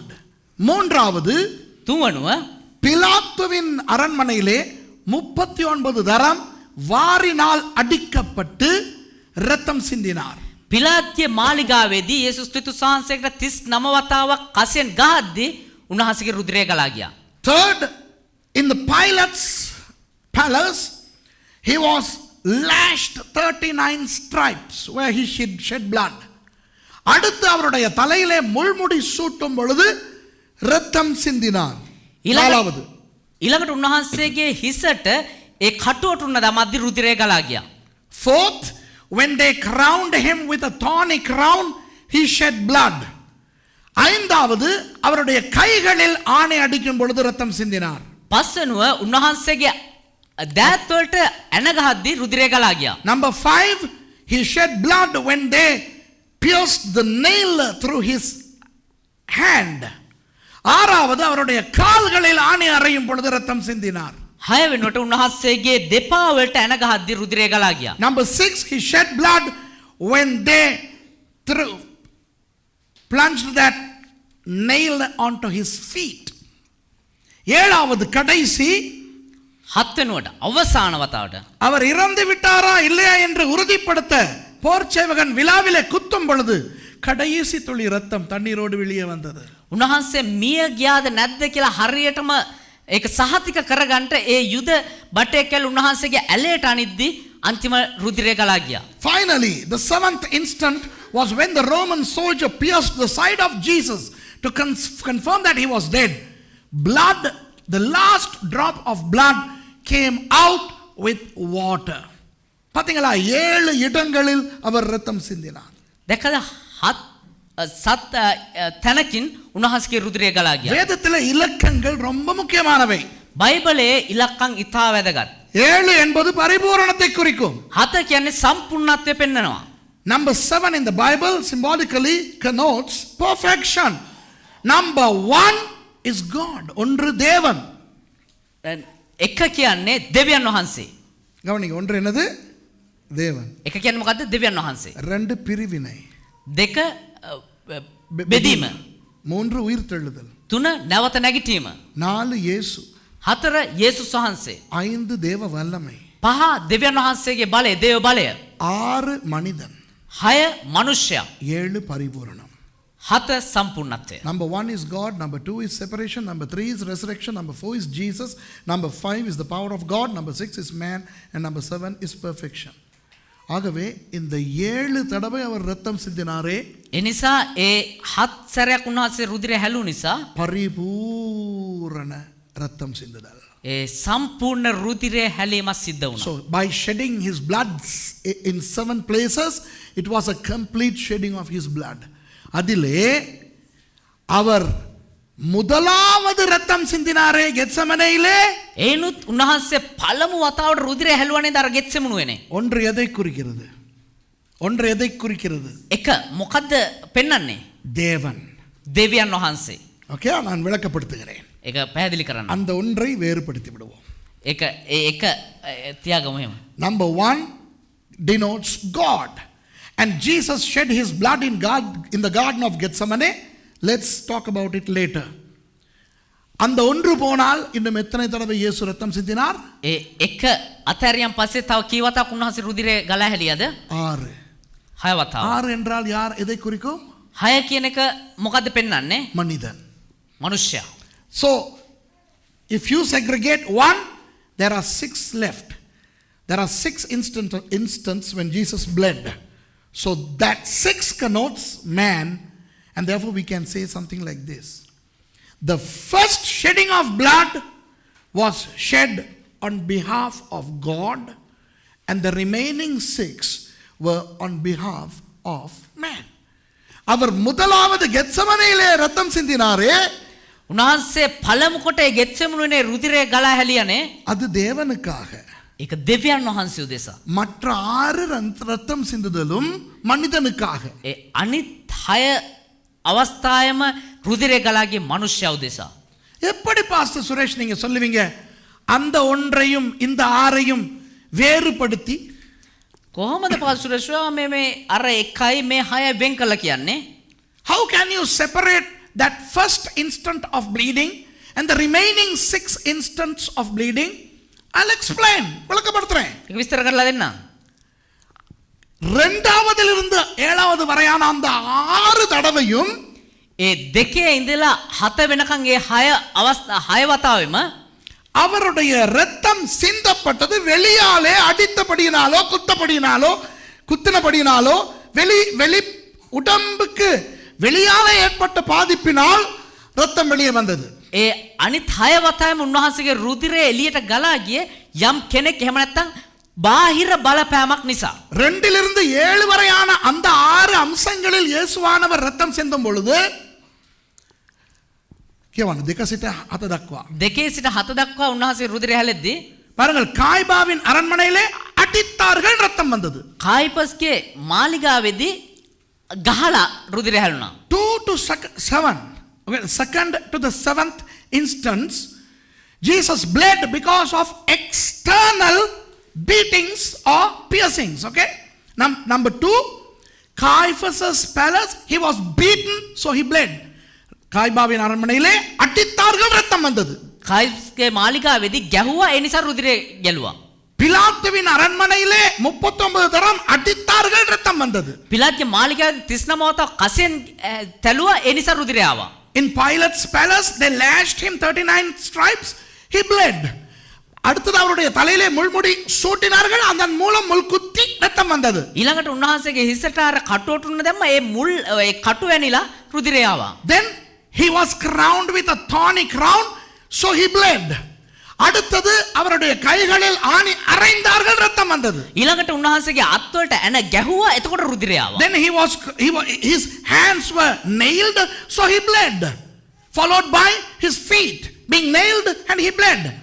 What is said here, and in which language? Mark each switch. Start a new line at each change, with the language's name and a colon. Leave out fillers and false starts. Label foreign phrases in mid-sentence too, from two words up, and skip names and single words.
Tamil: மூன்றாவது
Sinhala: තුන්වනුව
Tamil: பிலாத்துவின் அரண்மனையிலே 39 தரம் வாரினால் அடிக்கப்பட்டு இரத்தம் சிந்தினார்.
Sinhala: පිලාත්ගේ මාලිගාවේදී යේසුස් ක්‍රිස්තුස් වහන්සේට 39 වතාවක් කසෙන් ගහද්දී උන්වහන්සේගේ රුධිරය ගලා ගියා.
English: Third, in the Pilate's palace, he was lashed 39 stripes where he shed blood.
Tamil: அடுத்து அவருடைய தலையிலே முள்முடி சூட்டும் பொழுது இரத்தம் சிந்தினார். நாலாவது
Sinhala: ඊළඟට උන්වහන්සේගේ හිසට ඒ කටුවට උන්න දමද්දී රුධිරය ගලා ගියා.
English: Fourth, when they crowned him with a thorny crown, he shed blood.
Tamil: ஐந்தாவது அவருடைய கைகளில் ஆணை அடிக்கும் பொழுது இரத்தம் சிந்தினார்.
Sinhala: පස්වෙනුව උන්වහන්සේගේ දෑත් වලට ඇන ගහද්දී රුධිරය ගලා ගියා.
English: Number 5, he shed blood when they pierced the nail through his hand.
Tamil: ஆறாவது அவருடைய கால்களில் ஆணை அறையும் பொழுது இரத்தம் சிந்தினார்.
Sinhala: 6 වෙනුවට උන්වහන්සේගේ දෙපා වලට ඇන ගහද්දී රුධිරය ගලා ගියා.
English: Number 6, he shed blood when they plunged that nail onto his feet.
Tamil: ஏழாவது கடைசி
Sinhala: 7 වෙනුවට අවසාන වතාවට
Tamil: அவர் இறந்து விட்டாரா இல்லையா என்று உறுதிப்படுத்த போர்ச்சேவகன் விலாவிலே குத்தும் பொழுது கடைசி துளி இரத்தம் தண்ணீரோடு வெளியே வந்தது.
Sinhala: උන්වහන්සේ මිය ගියාද නැද්ද කියලා හරියටම ඒක සහතික කරගන්න ඒ යුද බටේකල් උන්වහන්සේගේ ඇලයට අනිද්දී අන්තිම රුධිරය ගලා ගියා.
English: Finally, the 7th instant was when the Roman soldier pierced the side of Jesus to confirm that he was dead. Blood, the last drop of blood came out with water.
Tamil: பாத்தீங்களா 7 இடங்களில் அவர் இரத்தம் சிந்தினார்.
Sinhala: දැකලා 7 තැනකින් උන්වහන්සේගේ රුධිරය ගලා ගියා.
Tamil: வேதத்திலே இலக்கங்கள் ரொம்ப முக்கியமானவை.
Sinhala: බයිබලයේ ඉලක්කම් ඉතා වැදගත්.
Tamil: 7 என்பது பரிபூரணத்தை குறிக்கும்.
Sinhala: 7 කියන්නේ සම්පූර්ණත්වය පෙන්වනවා.
English: Number 7 in the Bible symbolically connotes perfection. Number 1 is God.
Tamil: ஒன்று தேவன்.
Sinhala: 1 කියන්නේ දෙවියන් වහන්සේ.
Tamil: கவனிங்க, ஒன்று என்னது? தேவன்.
Sinhala: 1 කියන්නේ මොකද්ද? දෙවියන් වහන්සේ.
Tamil: 2 பிரிவினை.
Sinhala: 2 බෙදීම.
Tamil: 3 உயிர்த்தெழுதல்.
Sinhala: 3 නැවත නැගිටීම.
Tamil: 4 இயேசு.
Sinhala: 4 යේසුස් වහන්සේ.
Tamil: 5 தேவ வல்லமை.
Sinhala: 5 දෙවියන් වහන්සේගේ බලය, දේව බලය.
Tamil: 6 மனிதன்.
Sinhala: 6 මනුෂ්‍යයා.
Tamil: 7 பரிபூரணம்.
Sinhala: 7 සම්පූර්ණත්වය.
English: Number 1 is God, number 2 is separation, number 3 is resurrection, number 4 is Jesus, number 5 is the power of God, number 6 is man, and number 7 is perfection.
Tamil: ஆகவே இந்த 7 தடவை அவர் ரத்தம் சிந்தினாரே,
Sinhala: එනිසා ඒ 7 සැරයක් උන්වහන්සේ රුධිරය හැලු නිසා
Tamil: பரிபூரண ரத்தம் சிந்துதல்.
Sinhala: ඒ සම්පූර්ණ රුධිරය හැලීමක් සිද්ධ වුණා.
English: So by shedding his blood in 7 places, it was a complete shedding of his blood.
Tamil: அதிலே அவர் முதலாவது ரத்தம் சிந்தினாரே கெத்செமனேயிலே,
Sinhala: ඒනුත් උන්වහන්සේ පළමු වතාවට රුධිරය හැලුවනේ අර ගෙත්සෙමනුවේනේ.
Tamil: ஒன்று எதை குறிக்கிறது? ஒன்று எதை குறிக்கிறது?
Sinhala: එක මොකද්ද පෙන්වන්නේ?
Tamil: தேவன்.
Sinhala: දෙවියන් වහන්සේ.
Tamil: ஓகே, நான் விளக்கப்படுத்துகிறேன்.
Sinhala: ඒක පැහැදිලි කරන්න.
Tamil: அந்த ஒன்றை வேறுபடுத்தி விடுவோம்.
Sinhala: ඒක ඒක තියාගමු එහෙම.
English: Number 1 denotes God. And Jesus shed his blood in the garden of Gethsemane. Let's talk about it later.
Tamil: அந்த ஒன்று போனால் இன்னும் எத்தனை தடவை இயேசு ரத்தம் சிந்தினார்?
Sinhala: ඒ එක අතහැරියන් පස්සේ තව කී වතාවක් උන්වහන්සේ රුධිරය ගලා හැලියද? 6. 6 වතාවක්.
Tamil: 6 என்றால் யார்? எதை குறிக்கும்?
Sinhala: 6 කියන එක මොකද්ද පෙන්වන්නේ?
Tamil: மனிதன்.
Sinhala: මනුෂ්‍යයා.
English: So if you segregate 1, there are 6 left. There are 6 instances when Jesus bled. So that 6 connotes man, and therefore we can say something like this. The first shedding of blood was shed on behalf of God, and the remaining 6 were on behalf of man.
Tamil: அவர் முதலாவது கெத்செமனேயிலே ரத்தம் சிந்தினாரே,
Sinhala: උන්වහන්සේ පළමු කොට ඒ ගෙත්සෙමනුවනේ රුධිරය ගලා හැලියනේ.
Tamil: அது தேவனுக்காக.
Sinhala: ඒක දෙවියන් වහන්සේ උදෙසා.
Tamil: மற்ற 6 ரத்தம் சிந்துதலும் மனிதனுக்காக.
Sinhala: ඒ අනිත් 6 අවස්ථාවෙම රුධිරය ගලාගේ මනුෂ්‍යයා උදෙසා.
Tamil: எப்படி பாஸ்டர் சுரேஷ் நீங்க சொல்லுவீங்க அந்த ஒன்றையும் இந்த 6ஐயும் வேறுபடுத்தி?
Sinhala: කොහොමද පාස්ටර් මේ අර එකයි මේ 6 වෙන් කළා කියන්නේ?
English: How can you separate that first instant of bleeding and the remaining 6 instants of bleeding? I'll explain. விளக்கப்படுத்துறேன்.
Sinhala: ඒක විස්තර කරලා දෙන්න.
Tamil: இரண்டாவதிலிருந்து 7வது வரையான அந்த 6 தடவையும்
Sinhala: ඒ දෙකේ ඉඳලා 7 වෙනකන් ඒ 6 වතාවෙම
Tamil: அவருடைய ரத்தம் சிந்தப்பட்டது வெளியாலே அடித்தபடியினாலோ குத்தினபடியினாலோ வெளி உடம்புக்கு வெளியாலே ஏற்பட்ட பாதிப்பினால் ரத்தம் வெளியே வந்தது.
Sinhala: ඒ අනිත් 6 වතාවෙම උන්වහන්සේගේ රුධිරය එළියට ගලා ගියේ යම් කෙනෙක් එහෙම නැත්නම් බාහිර බලපෑමක් නිසා.
Tamil: 2லிருந்து 7 வரையான அந்த 6 அம்சங்களில் இயேசுவானவர் ரத்தம் சிந்தும் பொழுது
Sinhala: කියවන 2 සිට 7 දක්වා 2 සිට 7 දක්වා උන්වහන්සේ රුධිරය හැලෙද්දී
Tamil: பாருங்கள், காய்பாவின் அரண்மனையிலே அடித்தார்கள், ரத்தம் வந்தது.
Sinhala: කායිපස්ගේ මාලිගාවේදී ගහලා රුධිරය හැලුණා.
English: 2 to 7. Okay, second to the 7th instance, Jesus bled because of external beatings or piercings. Okay, number 2, Caiaphas' palace, he was beaten, so he bled.
Tamil: காய்பாவின் அரண்மனையிலே அடித்தார்கள், ரத்தம் வந்தது.
Sinhala: කායිපස්ගේ මාලිගාවේදී ගැහුවා, ඒ නිසා රුධිරය ගැලුවා.
Tamil: பிலாத்துவின் அரண்மனையிலே 39 தரம் அடித்தார்கள், ரத்தம் வந்தது.
Sinhala: පිලාත්ගේ මාලිගාවේ 39 වතාවක් කසෙන් තැළුවා, ඒ නිසා රුධිරය ආවා.
English: In Pilate's palace, they lashed him 39 stripes, he bled.
Tamil: அடுத்தது அவருடைய தலையிலே முள்முடி சூட்டினார்கள், அதன் மூலம் முள் குத்தி ரத்தம் வந்தது.
Sinhala: ඊළඟට උන්වහන්සේගේ හිසට අර කටුවටුන්න දැම්ම, ඒ මුල් ඒ කටු වැනිලා රුධිරය ආවා.
English: Then he was crowned with a thorny crown, so he bled.
Tamil: அடுத்தது அவருடைய கைகளில் ஆணி அறைந்தார்கள், ரத்தம் வந்தது.
Sinhala: ඊළඟට උන්වහන්සේගේ අත්වලට ඇන ගැහුවා, එතකොට රුධිරය ආවා.
English: Then his hands were nailed, so he bled. Followed by his feet being nailed and he bled.